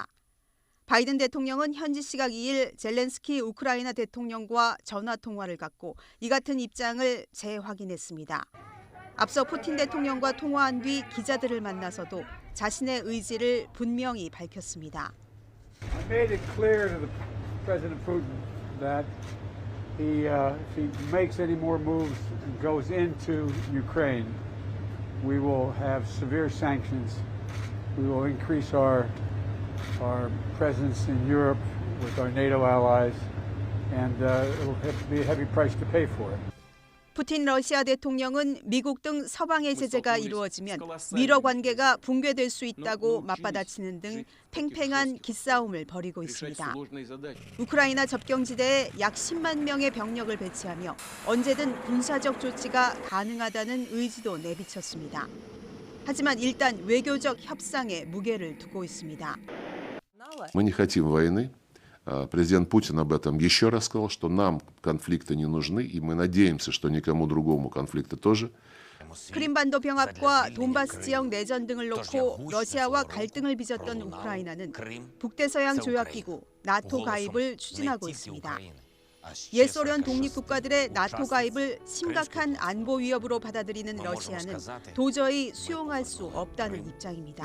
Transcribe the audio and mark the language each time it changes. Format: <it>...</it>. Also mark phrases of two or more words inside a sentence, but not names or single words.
<ko>바이든 대통령은 현지 시각 2일 젤렌스키 우크라이나 대통령과 전화 통화를 갖고 이 같은 입장을 재확인했습니다. 앞서 푸틴 대통령과 통화한 뒤 기자들을 만나서도 자신의 의지를 분명히 밝혔습니다.</ko> <en>I made it clear to President Putin that if he makes any more moves and goes into Ukraine, we will have severe sanctions. We will increase our presence in Europe with our NATO allies, and it will have to be a heavy price to pay for it.</en> <ko>푸틴 러시아 대통령은 미국 등 서방의 제재가 이루어지면 미러 관계가 붕괴될 수 있다고 맞받아치는 등 팽팽한 기싸움을 벌이고 있습니다. 우크라이나 접경지대에 약 10만 명의 병력을 배치하며 언제든 군사적 조치가 가능하다는 의지도 내비쳤습니다. 하지만 일단 외교적 협상에 무게를 두고 있습니다.</ko> <ru>Мы не хотим войны. Президент Путин об этом еще раз сказал, что нам конфликты не нужны, и мы надеемся, что никому другому конфликты тоже.</ru> <ko>크림반도 병합과 돈바스 지역 내전 등을 놓고 러시아와 갈등을 빚었던 우크라이나는 북대서양 조약기구 나토 가입을 추진하고 있습니다. 옛소련 독립국가들의 나토 가입을 심각한 안보 위협으로 받아들이는 러시아는 도저히 수용할 수 없다는 입장입니다.</ko>